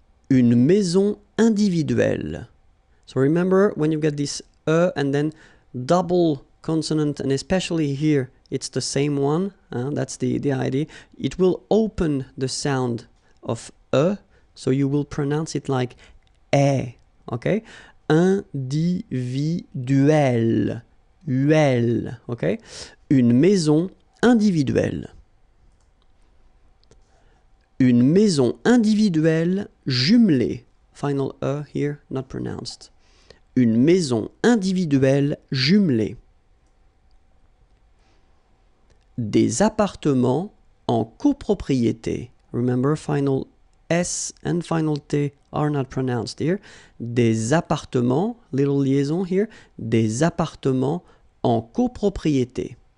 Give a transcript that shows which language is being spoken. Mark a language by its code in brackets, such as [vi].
[fr] Une maison individuelle. [en] So remember when you get this and then double consonant, and especially here it's the same one, that's the idea. It will open the sound of so you will pronounce it like é. Okay, individuel, uel. [fr] Okay, une maison individuelle. Une maison individuelle jumelée. [en] Final here, not pronounced. [fr] Une maison individuelle jumelée. Des appartements en copropriété. [en] Remember, final S and final T are not pronounced here. [fr] Des appartements, [en] little liaison here, [fr] des appartements en copropriété.